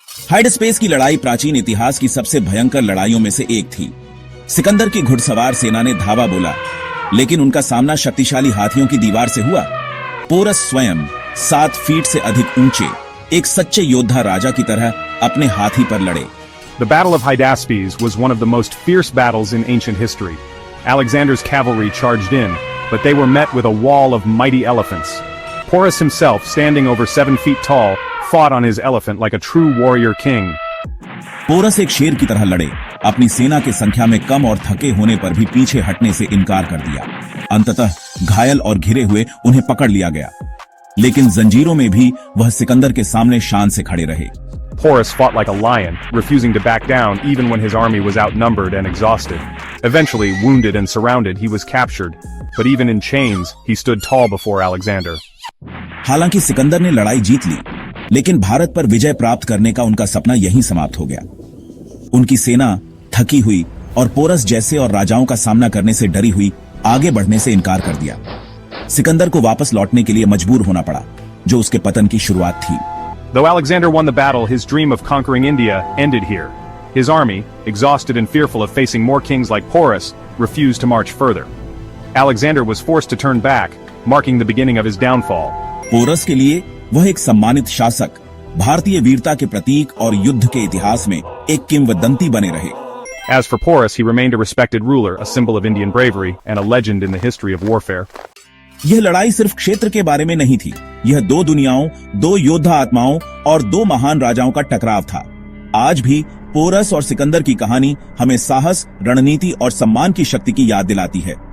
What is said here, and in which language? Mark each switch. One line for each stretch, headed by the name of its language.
Hindi: हाइडस्पेस की लड़ाई प्राचीन इतिहास की सबसे भयंकर लड़ाइयों में से एक थी। सिकंदर की घुड़सवार सेना ने धावा बोला, लेकिन उनका सामना शक्तिशाली हाथियों की दीवार से हुआ। पोरस स्वयं 7 फीट से अधिक ऊंचे, एक सच्चे योद्धा राजा की तरह अपने हाथी पर लड़े।
English: The Battle of Hydaspes was one of the most fierce battles in ancient history. Alexander's cavalry charged in, but they were met with a wall of mighty elephants. Porus himself, standing over 7 feet tall, fought on his elephant like a true warrior king.
Hindi: Porous एक शेर की तरह लड़े, अपनी सेना के संख्या में कम और थके होने पर भी पीछे हटने से इनकार कर दिया। अंततः घायल और घिरे हुए उन्हें पकड़ लिया गया, लेकिन जंजीरों में भी वह सिकंदर के सामने शान से खड़े रहे।
English: Porus fought like a lion, refusing to back down even when his army was outnumbered and exhausted. Eventually, wounded and surrounded, he was captured, but even in chains, he stood tall before Alexander.
Hindi: हालांकि सिकंदर ने लड़ाई जीत ली, लेकिन भारत पर विजय प्राप्त करने का उनका सपना यहीं समाप्त हो गया। उनकी सेना थकी हुई और पोरस जैसे और राजाओं का सामना करने से डरी हुई आगे बढ़ने से इनकार कर दिया। सिकंदर को वापस लौटने के लिए मजबूर होना पड़ा, जो उसके पतन की शुरुआत थी।
English: Though Alexander won the battle, his dream of conquering India ended here. His army, exhausted and fearful of facing more kings like Porus, refused to march further. Alexander was forced to turn back, marking the beginning of his downfall.
Hindi: Porous के लिए वह एक सम्मानित शासक, भारतीय वीरता के प्रतीक और युद्ध के इतिहास में एक किंवदंती बने रहे।
English: As for Porus, he remained a respected ruler, a symbol of Indian bravery, and a legend in the history of warfare.
Hindi: यह लड़ाई सिर्फ क्षेत्र के बारे में नहीं थी, यह 2 दुनियाओं, 2 योद्धा आत्माओं और 2 महान राजाओं का टकराव था। आज भी पोरस और सिकंदर की कहानी हमें साहस, रणनीति और सम्मान की शक्ति की याद दिलाती है।